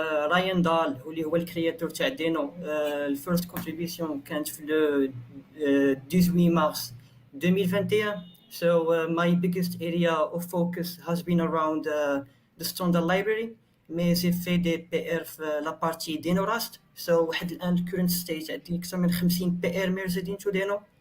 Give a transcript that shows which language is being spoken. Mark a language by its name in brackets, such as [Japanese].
[Arabic] رايان دال واللي هو الكرياتور تاع دينو. الفيرست كونتريبيوشن كانت في لو 18 مارس 2021. [English] My biggest area of focus has been around the standard library. [French] Mais j'ai fait des PR [Arabic] في [French] la partie Deno Rust. [Arabic] واحد الان [English] current stage [Arabic] عندي اكثر من 50 PR مرصدين [English] to Deno.